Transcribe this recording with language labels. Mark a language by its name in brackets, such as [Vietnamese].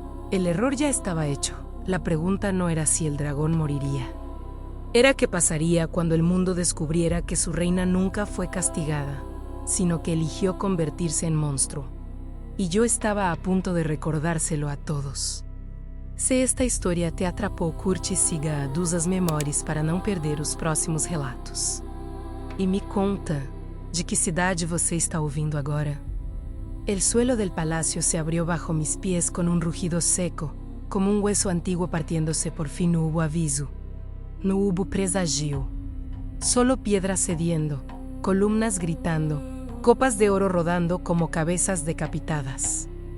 [Spanish] El error ya estaba hecho. La pregunta no era si el dragón moriría. Era qué pasaría cuando el mundo descubriera que su reina nunca fue castigada, sino que eligió convertirse en monstruo. Y yo estaba a punto de recordárselo a todos. [Portuguese] Se esta história te atrapou, curte e siga Dusas Memórias para não perder os próximos relatos. E me conta, de que cidade você está ouvindo agora? [Spanish] El suelo del palacio se abrió bajo mis pies con un rugido seco, como un hueso antiguo partiéndose. Por fin no hubo aviso, no hubo presagio. Solo piedras cediendo, columnas gritando, copas de oro rodando como cabezas decapitadas.